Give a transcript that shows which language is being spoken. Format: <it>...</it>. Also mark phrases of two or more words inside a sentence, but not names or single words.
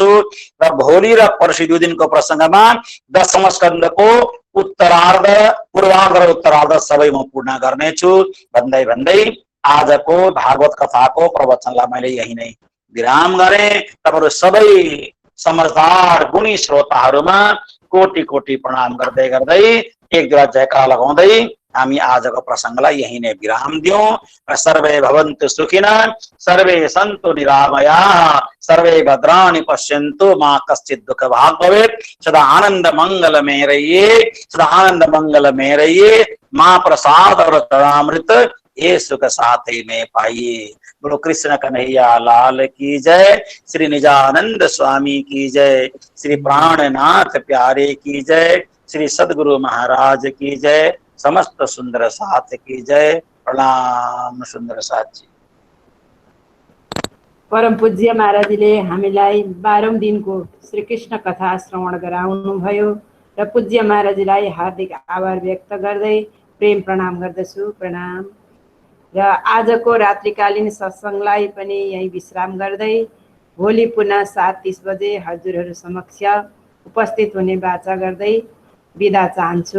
<ne>र भोलि र पर्सि 2 दिनको प्रसङ्गमा 10औं स्कन्धको उत्तरार्ध, पूर्वार्ध र उत्तरार्ध सबै म पूर्ण गर्नेछु भन्दै आजको भागवत कथाको प्रवचनलाई मैले यही नै विराम गरेँ। तपाईहरु सबै समझदार गुणी श्रोताहरुमा कोटि कोटि प्रणाम गर्दै गर्दै एक दुईवटा जयकारा लगाउँदै हामी आजको प्रसंगलाई यही नै विराम दियौं।</ne> <sa>सर्वे भवन्तु सुखिनः, सर्वे सन्तु निरामयाः, सर्वे भद्राणि पश्यन्तु, मा कश्चित् दुःख भाग् भवेत्।</sa> <hi>सदा आनंद मंगल में रहिए, सदा आनंद मंगल में रहिए। माँ प्रसाद और चरणामृत ये सुख साथी में पाइए। बोलो कृष्ण कन्हैया लाल की जय, श्री निजानंद स्वामी की जय, श्री प्राणनाथ प्यारे की जय, श्री सद्गुरु महाराज की जय, समस्त सुंदर साथ की जय। प्रणाम सुंदर साथ जी।</hi> <ne>परम पूज्य महाराजले हामीलाई 12औं दिनको श्री कृष्ण कथा श्रवण गराउनु भयो र पूज्य महाराजलाई हार्दिक आभार व्यक्त गर्दै प्रेम प्रणाम गर्दछु। प्रणाम। र आजको रात्रिकालीन सत्संगलाई पनि यही विश्राम गर्दै भोलि पुनः 7:30 बजे हजुरहरू समक्ष उपस्थित हुने बाचा गर्दै बिदा चाहन्छु।</ne>